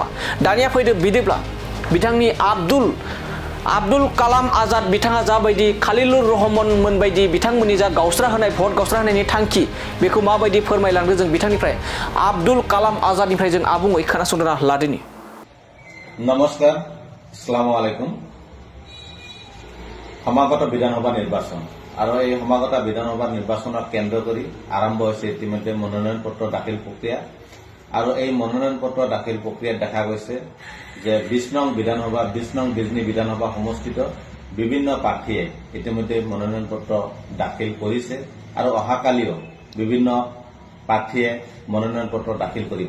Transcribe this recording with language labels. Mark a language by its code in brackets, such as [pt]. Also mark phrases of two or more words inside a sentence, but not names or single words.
[brx] दानिया फैदो बिदिब्ला बिथांनि आब्दुल कालाम आजाद बिथाङा जाबायदि खालिलुर रहमान मोनबायदि बिथांमोननि जा गावस्रा होनाय भट गावस्रा होनायनि थांखि बेखौ माबायदि फोरमायलांदों जों बिथांनिफ्राय आब्दुल कालाम आजादनिफ्राय जों आबुङै खोनासंना लादिनि। नमस्कार, [ar] السلام عليكم. [as] সমাগত বিধানসভা নিৰ্বাচন আৰু এই সমাগত বিধানসভা নিৰ্বাচনক কেন্দ্ৰ কৰি আৰম্ভ হৈছে ইতিমধ্যে মনোনয়ন পত্ৰ দাখিল প্ৰক্ৰিয়া আৰু এই মনোনয়ন পত্ৰ দাখিল প্ৰক্ৰিয়াত দেখা গৈছে যে 20 নং বিধানসভা 20 নং বিজনী বিধানসভা সমষ্টিত বিভিন্ন প্ৰাৰ্থীয়ে ইতিমধ্যে মনোনয়ন পত্ৰ দাখিল কৰিছে আৰু অহাকালিও বিভিন্ন প্ৰাৰ্থীয়ে মনোনয়ন পত্ৰ দাখিল কৰিব।